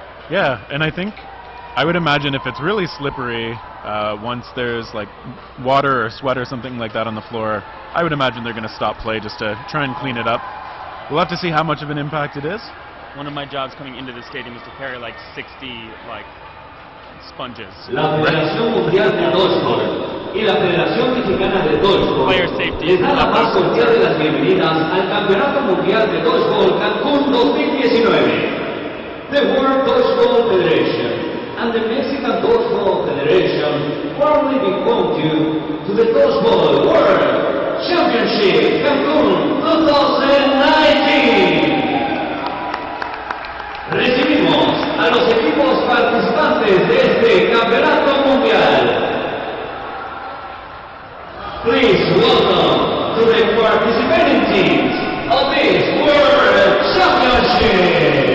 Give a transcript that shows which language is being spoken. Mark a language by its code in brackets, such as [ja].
[en] Yeah, and I would imagine if it's really slippery, once there's like water or sweat or something like that on the floor, I would imagine they're going to stop play just to try and clean it up. We'll have to see how much of an impact it is. One of my jobs coming into the stadium is to carry like 60 sponges. [es] La Federación Mundial de Dodgeball y la Federación Mexicana de Dodgeball [en] Player safety [es] les da la más cordial de las bienvenidas al Campeonato Mundial de Dodgeball Cancun 2019. [en] The World Dodgeball Federation and the Mexican Dodgeball Federation warmly welcome you to the Dodgeball World Championship Cancun 2019. [es] Recibimos a los equipos participantes de este campeonato mundial. [en] Please welcome to the participating teams of this World Championship.